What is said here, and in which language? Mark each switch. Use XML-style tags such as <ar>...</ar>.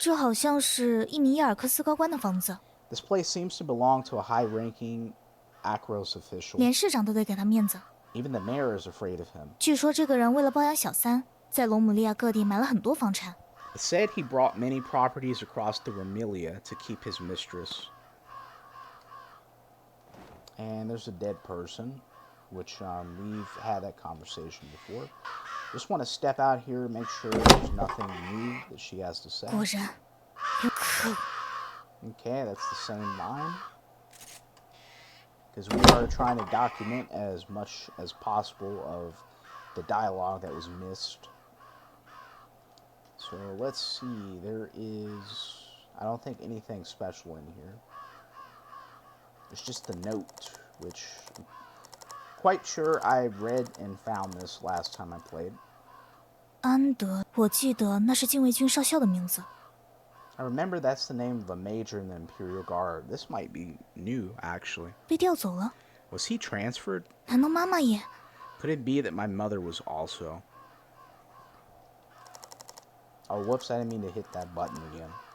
<zh>这好像是一名伊尔克斯高官的房子。</zh> <en>This place seems to belong to a high-ranking Akros official.</en> <zh>连市长都得给他面子。</zh> <en>Even the mayor is afraid of him.</en> <zh>据说这个人为了包养小三，在罗姆利亚各地买了很多房产。</zh> <en>It said he brought many properties across the Romilia to keep his mistress. And there's a dead person, which we've had that conversation before. Just want to step out here, make sure there's nothing new that she has to say.</en> <zh>果然，有可。</zh> <en>Okay, that's the same line. Because we are trying to document as much as possible of the dialogue that was missed. So let's see, there is, I don't think anything special in here. It's just the note, which I'm quite sure I read and found this last time I played.</en> <zh>安德，我记得那是禁卫军少校的名字。</zh> <en>I remember that's the name of a major in the Imperial Guard. This might be new, actually.</en> <zh>被调走了。</zh> <en>Was he transferred?</en> <zh>难道妈妈也？</zh> <en>Could it be that my mother was also? Oh, whoops, I didn't mean to hit that button again.</en>